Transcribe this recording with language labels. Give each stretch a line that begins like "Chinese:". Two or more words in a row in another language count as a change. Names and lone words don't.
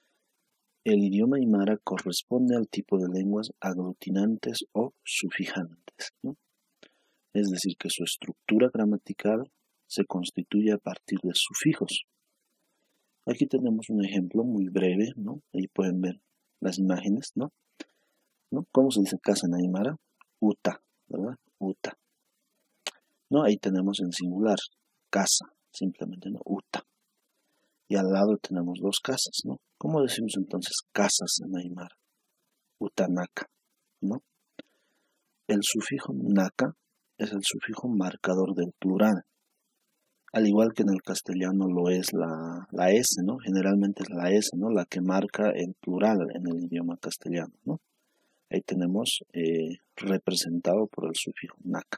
Spanish: Dice: El idioma aymara corresponde al tipo de lenguas aglutinantes o sufijantes, ¿no? Es decir, que su estructura gramatical se constituye a partir de sufijos. Aquí tenemos un ejemplo muy breve, ¿no? Ahí pueden ver las imágenes, ¿no? ¿Cómo se dice casa en aymara? Uta, ¿verdad? Uta. ¿No? Ahí tenemos en singular, casa, simplemente, ¿no? Uta. Y al lado tenemos dos casas, ¿no? ¿Cómo decimos entonces casas en aymara? Utanaka, ¿no? El sufijo naka es el sufijo marcador del plural, al igual que en el castellano lo es la S, ¿no? Generalmente es la S, ¿no? La que marca el plural en el idioma castellano, ¿no? Ahí tenemos representado por el sufijo naka.